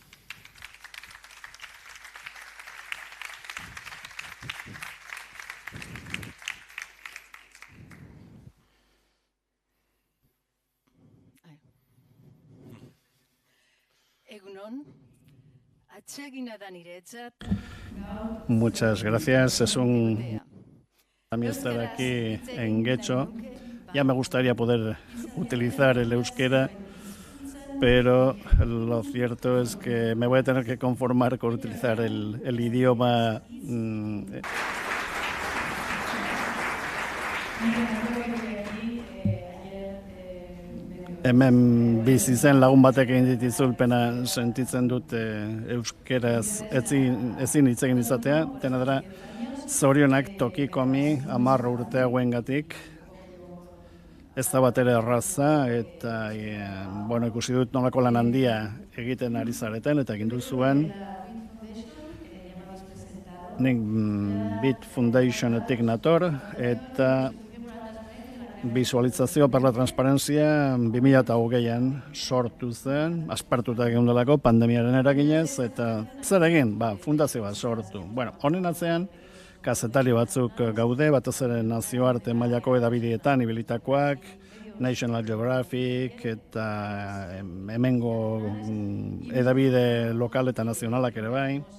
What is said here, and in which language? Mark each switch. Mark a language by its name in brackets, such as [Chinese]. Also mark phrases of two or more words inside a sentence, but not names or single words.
[Basque] Egunon, atsegina da niretzat. [Spanish] Muchas gracias. Es un también estar aquí en Getxo. Ya me gustaría poder utilizar el euskera, pero lo cierto es que me voy a tener que conformar con utilizar el idioma [Basque] hemen bizi zen lagun batek egin dit itzulpena sentitzen dut euskeraz ezin hitz egin izatea, dena dela zorionak tokikomi 10 urte hauengatik. Ez da bat ere erraza, eta ikusi dut nolako lan handia egiten ari zareten, eta egin duzuen. Nik Bit Foundationetik nator, eta Visualizazio per la Transparencia 2020an sortu zen, aspertuta egin delako pandemiaren eraginez, eta zer egin? Fundazio bat sortu. Honen atzean, kazetari batzuk gaude, batez ere nazioarte mailako edabidietan ibilitakoak, National Geographic eta hemengo edabide lokal eta nazionalak ere bai.